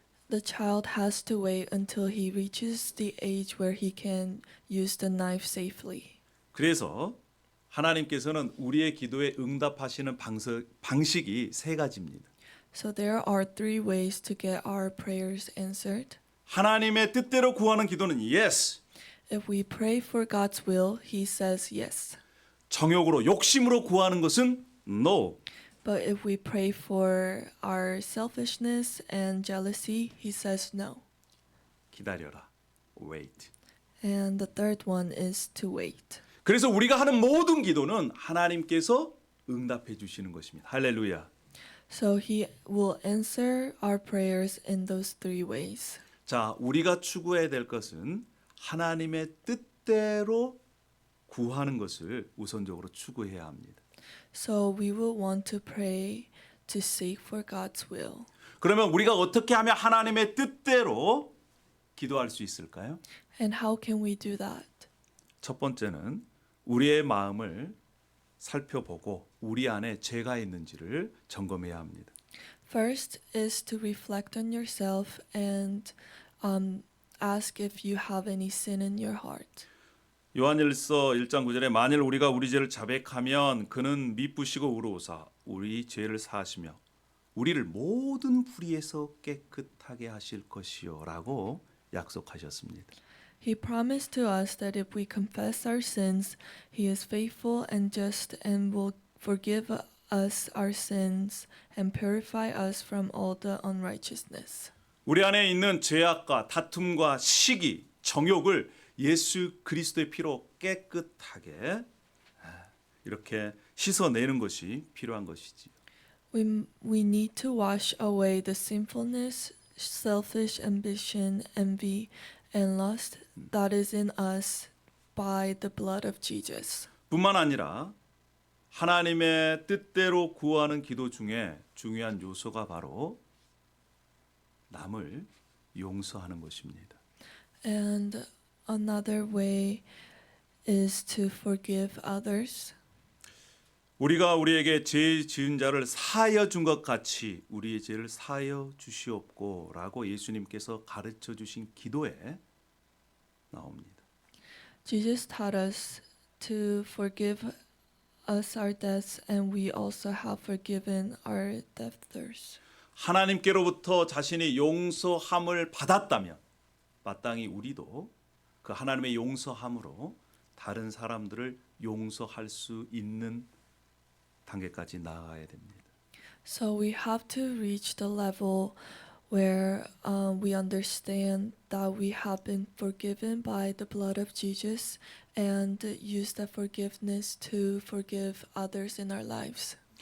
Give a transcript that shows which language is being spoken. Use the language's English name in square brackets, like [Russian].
[English] The child has to wait until he reaches the age where he can use the knife safely. [Korean] 그래서 하나님께서는 우리의 기도에 응답하시는 방식이 3가지입니다. [English] So there are 3 ways to get our prayers answered. [Korean] 하나님의 뜻대로 구하는 기도는 [English] yes. If we pray for God's will, he says yes. [Korean] 정욕으로 욕심으로 구하는 것은 [English] no. But if we pray for our selfishness and jealousy, he says no. [Korean] 기다려라. [English] wait. And the third one is to wait. [Korean] 그래서 우리가 하는 모든 기도는 하나님께서 응답해 주시는 것입니다. 할렐루야. [English] So he will answer our prayers in those 3 ways. [Korean] 자, 우리가 추구해야 될 것은 하나님의 뜻대로 구하는 것을 우선적으로 추구해야 합니다. [English] So we will want to pray to seek for God's will. [Korean] 그러면 우리가 어떻게 하면 하나님의 뜻대로 기도할 수 있을까요? [English] And how can we do that? [Korean] 첫 번째는 우리의 마음을 살펴보고 우리 안에 죄가 있는지를 점검해야 합니다. [English] First is to reflect on yourself and ask if you have any sin in your heart. [Korean] 요한일서 1장 9절에 만일 우리가 우리 죄를 자백하면 그는 미쁘시고 의로우사 우리 죄를 사하시며 우리를 모든 불의에서 깨끗하게 하실 것이요라고 약속하셨습니다. [English] He promised to us that if we confess our sins, he is faithful and just and will forgive us our sins and purify us from all the unrighteousness. [Korean] 우리 안에 있는 죄악과 다툼과 시기, 정욕을 예수 그리스도의 피로 깨끗하게 이렇게 씻어내는 것이 필요한 것이지요. [English] We need to wash away the sinfulness, selfish ambition, envy, and lust that is in us by the blood of Jesus. [Korean] 뿐만 아니라 하나님의 뜻대로 구하는 기도 중에 중요한 요소가 바로 남을 용서하는 것입니다. [English] And another way is to forgive others. [Korean] 우리가 우리에게 죄 지은 자를 사하여 준 것 같이 우리의 죄를 사하여 주시옵고라고 예수님께서 가르쳐 주신 기도에 나옵니다. [English] Jesus taught us to forgive us our debts, and we also have forgiven our debtors. [Korean] 하나님께로부터 자신이 용서함을 받았다면 마땅히 우리도 그 하나님의 용서함으로 다른 사람들을 용서할 수 있는 단계까지 나아가야 됩니다. [English] So we have to reach the level where we understand that we have been forgiven by the blood of Jesus and use that forgiveness to forgive others in our lives.